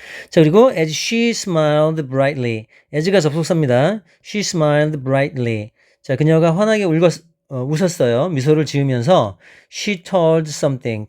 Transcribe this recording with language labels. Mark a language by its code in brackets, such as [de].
[en] 자, 그리고 as she smiled brightly. as가 [ko] 접속사입니다. [en] she smiled brightly. [ko] 자, 그녀가 환하게 웃었어요. 미소를 지으면서 [en] she told something.